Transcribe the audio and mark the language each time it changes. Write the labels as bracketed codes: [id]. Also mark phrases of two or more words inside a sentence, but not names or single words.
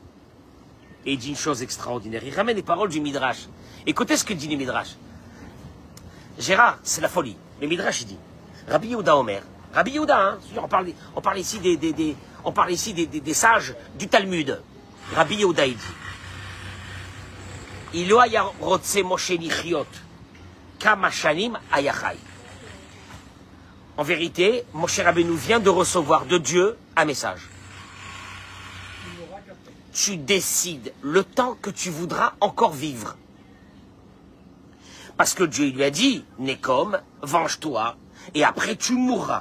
[fr] Et il dit une chose extraordinaire. Il ramène les paroles du Midrash. Écoutez ce que dit le Midrash. Gérard, c'est la folie. Le Midrash, il dit, Rabbi Yehuda Omer, Rabbi Yehuda, hein, on parle ici des sages du Talmud. Rabbi Yehuda, il dit, [he] אילו היה רוצה משה לחיות, כמה שנים היה חי. [fr] En vérité, Moshe Rabbeinu vient de recevoir de Dieu un message. Tu décides le temps que tu voudras encore vivre. Parce que Dieu lui a dit, Nekom, venge-toi, et après tu mourras.